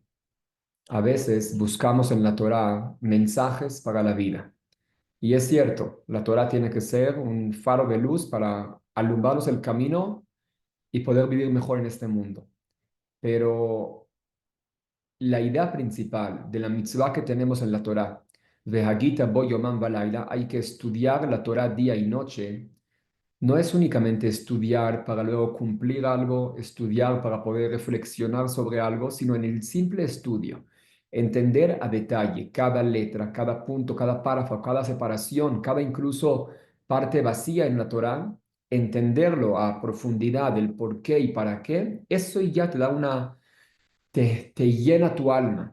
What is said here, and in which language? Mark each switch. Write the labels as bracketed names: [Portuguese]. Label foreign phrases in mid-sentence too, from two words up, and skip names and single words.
[Spanish] A veces buscamos en la Torá mensajes para la vida. Y es cierto, la Torá tiene que ser un faro de luz para alumbrarnos el camino y poder vivir mejor en este mundo. Pero la idea principal de la mitzvah que tenemos en la Torá, de [Hebrew] והגית בו יומם ולילה, [Spanish] hay que estudiar la Torá día y noche. No es únicamente estudiar para luego cumplir algo, estudiar para poder reflexionar sobre algo, sino en el simple estudio, entender a detalle cada letra, cada punto, cada párrafo, cada separación, cada incluso parte vacía en la Torá, entenderlo a profundidad, el por qué y para qué, eso ya te llena tu alma.